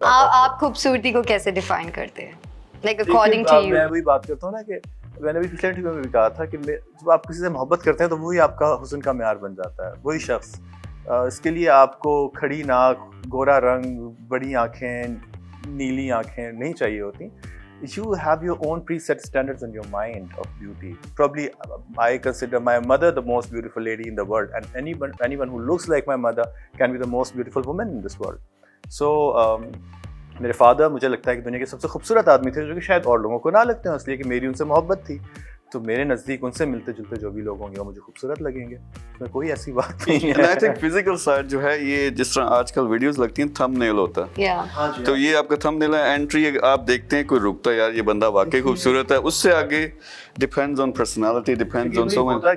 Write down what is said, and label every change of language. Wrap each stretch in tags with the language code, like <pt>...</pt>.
<ur>آپ خوبصورتی کو کیسے ڈیفائن کرتے ہیں,</ur> <en>Like according to you?</en> <ur>میں وہی بات کرتا ہوں نا کہ میں نے بھی پچھلے انٹرویو میں بھی کہا تھا کہ جب آپ کسی سے محبت کرتے ہیں تو وہی آپ کا حسن کا معیار بن جاتا ہے, وہی شخص. اس کے لیے آپ کو کھڑی ناک, گورا رنگ, بڑی آنکھیں, نیلی آنکھیں نہیں چاہیے ہوتی.</ur> <en>You have your own preset standards in your mind of beauty. Probably I consider my mother the most beautiful lady in the world, and anyone who looks like my mother can be the most beautiful woman in this world.</en> <ur>So میرے father مجھے لگتا ہے کہ دنیا کے سب سے خوبصورت آدمی تھے, جو کہ شاید اور لوگوں کو نہ لگتے ہیں, اس لیے کہ میری ان سے محبت تھی. تو میرے نزدیک ان سے ملتے جلتے جو بھی لوگ ہوں گے وہ مجھے خوبصورت لگیں گے, اس میں کوئی ایسی بات نہیں ہے.</ur> <en>I think physical side</en> <ur>جو ہے, یہ جس طرح آج کل ویڈیوز لگتی ہیں تھم نیل ہوتا ہے, تو یہ آپ کا تھم نیل ہے, انٹری آپ دیکھتے ہیں کوئی رکتا ہے یار یہ بندہ واقعی خوبصورت ہے, اس سے آگے</ur> <en>Depends on personality, depends on so much.</en>